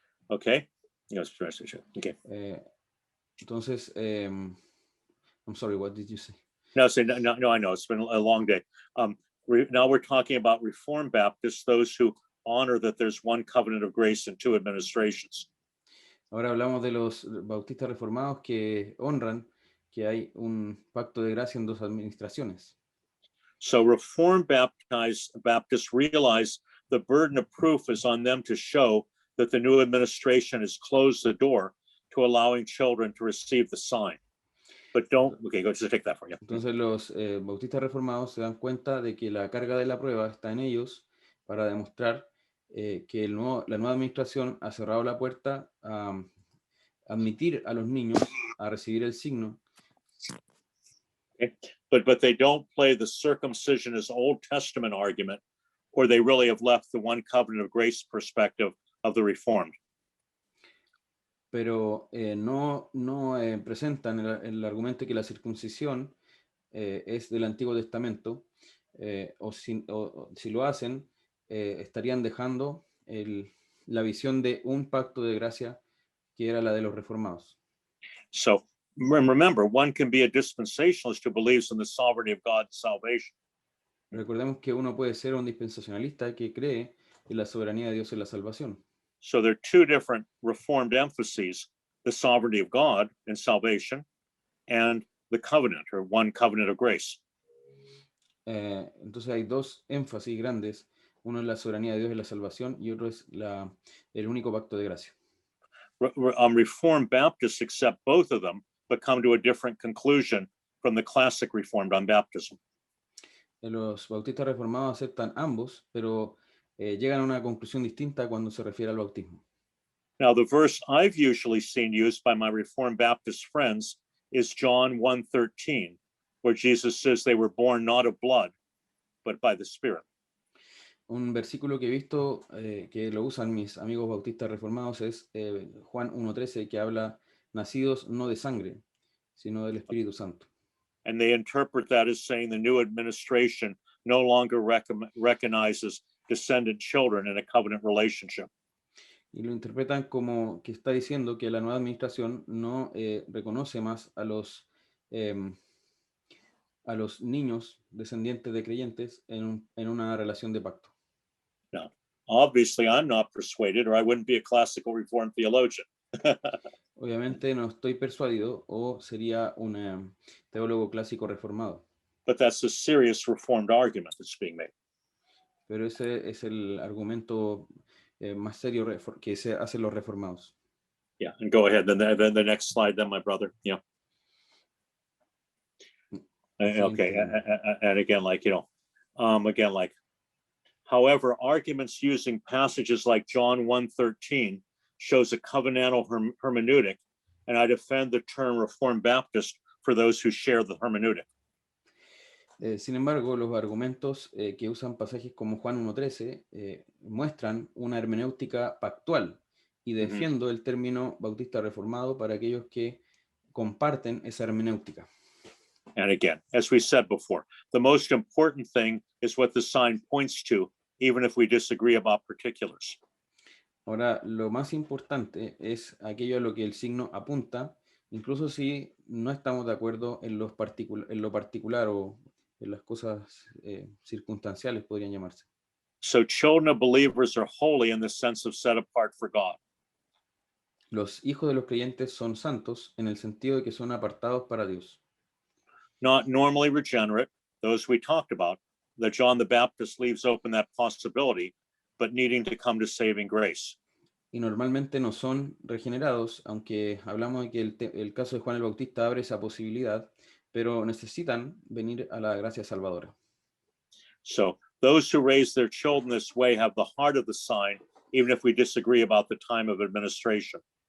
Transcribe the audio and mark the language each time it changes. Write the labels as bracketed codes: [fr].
[en] Okay. Yes. Okay. Entonces, I'm sorry. What did you say? No, I know it's been a long day. Now we're talking about Reformed Baptists, those who honor that there's one covenant of grace and two administrations. [es] Ahora hablamos de los bautistas reformados que honran que hay un pacto de gracia en dos administraciones. [en] So Reformed Baptists realize the burden of proof is on them to show that the new administration has closed the door to allowing children to receive the sign. But don't, okay, go just take that for you. [es] Entonces los bautistas reformados se dan cuenta de que la carga de la prueba está en ellos para demostrar que la nueva administración ha cerrado la puerta a admitir a los niños a recibir el signo. [en] Okay. But they don't play the circumcision as Old Testament argument, or they really have left the one covenant of grace perspective of the Reformed. [es] Pero no presentan el argumento que la circuncisión es del Antiguo Testamento, o si lo hacen, estarían dejando la visión de un pacto de gracia que era la de los reformados. [en] So remember, one can be a dispensationalist who believes in the sovereignty of God's salvation. [es] Recordemos que uno puede ser un dispensacionalista que cree en la soberanía de Dios en la salvación. [en] So there are two different Reformed emphases, the sovereignty of God in salvation and the covenant, or one covenant of grace. [es] Entonces hay dos énfasis grandes, uno es la soberanía de Dios en la salvación y otro es el único pacto de gracia. [en] Reformed Baptists accept both of them, but come to a different conclusion from the classic Reformed on baptism. [es] Los bautistas reformados aceptan ambos, pero llegan a una conclusión distinta cuando se refiere al bautismo. [en] Now, the verse I've usually seen used by my Reformed Baptist friends is John 1:13, where Jesus says they were born not of blood, but by the Spirit. [es] Un versículo que he visto que lo usan mis amigos bautistas reformados es Juan 1:13, que habla nacidos no de sangre, sino del Espíritu Santo. [en] And they interpret that as saying the new administration no longer recognizes descendant children in a covenant relationship. [es] Y lo interpretan como que está diciendo que la nueva administración no reconoce más a los niños descendientes de creyentes en una relación de pacto. [en] Now, obviously, I'm not persuaded, or I wouldn't be a classical Reformed theologian. [es] Obviamente no estoy persuadido o sería un teólogo clásico reformado. [en] But that's a serious Reformed argument that's being made. [es] Pero ese es el argumento más serio que se hacen los reformados. [en] Yeah, and go ahead. Then the next slide, then, my brother. Yeah. Okay, and again, like, again, like, however, arguments using passages like John 1:13 shows a covenantal hermeneutic, and I defend the term Reformed Baptist for those who share the hermeneutic. [es] Sin embargo, los argumentos que usan pasajes como Juan 1:13 muestran una hermenéutica pactual y defiendo el término bautista reformado para aquellos que comparten esa hermenéutica. [en] And again, as we said before, the most important thing is what the sign points to, even if we disagree about particulars. [es] Ahora, lo más importante es aquello a lo que el signo apunta, incluso si no estamos de acuerdo en lo particular o en las cosas circunstanciales, podrían llamarse. [en] So children of believers are holy in the sense of set apart for God. [es] Los hijos de los creyentes son santos en el sentido de que son apartados para Dios. [en] Not normally regenerate, those we talked about, that John the Baptist leaves open that possibility, but needing to come to saving grace. [es] Y normalmente no son regenerados, aunque hablamos de que el caso de Juan el Bautista abre esa posibilidad, pero necesitan venir a la gracia salvadora. [en] So those who raise their children this way have the heart of the sign, even if we disagree about the time of administration.